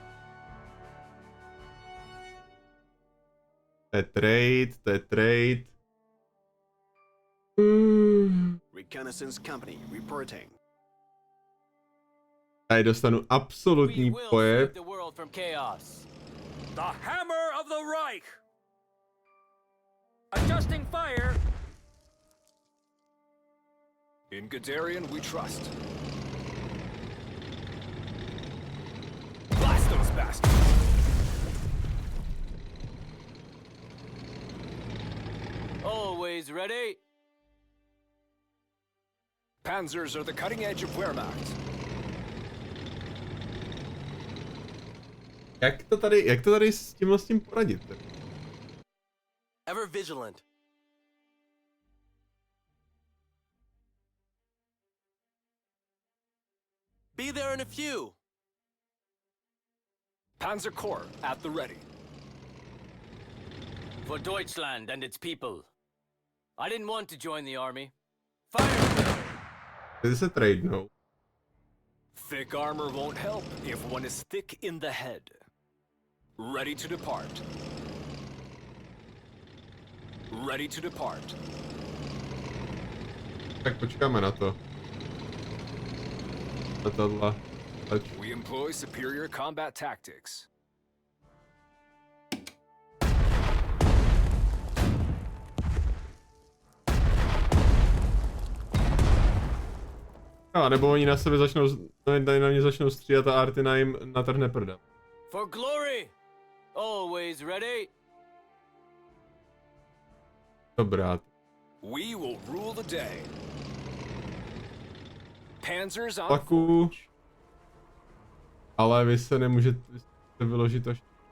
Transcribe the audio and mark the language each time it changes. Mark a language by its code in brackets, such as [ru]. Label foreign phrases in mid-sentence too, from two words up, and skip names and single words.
[cs] To je trade. [en] Reconnaissance company reporting. [cs] Tady dostanu [en] We [cs] absolutní [en] will save [cs] pojeb. [en] the world from chaos. The hammer of the Reich! Adjusting fire! In Guderian, we trust. Blast those bastards! Always ready. Panzers are the cutting edge of Wehrmacht. [cs] Jak to tady s tím poradit? [en] Ever vigilant. Be there in a few. Panzer Corps at the ready. For Deutschland and its people. I didn't want to join the army. Fire! [cs] Tady se tradenou. [en] Thick armor won't help if one is thick in the head. Ready to depart. Ready to depart. [cs] Tak počkáme na to. Na tohle. [en] We employ superior combat tactics. [cs] No, nebo oni na sebe začnou, tady na mě začnou střídat a Artina jim natrhne prda. [en] For glory! Always ready. [cs] Dobrá. [en] We will rule the day. Panzers on [cs] Paku. Ale vy se nemůžete vyložit až.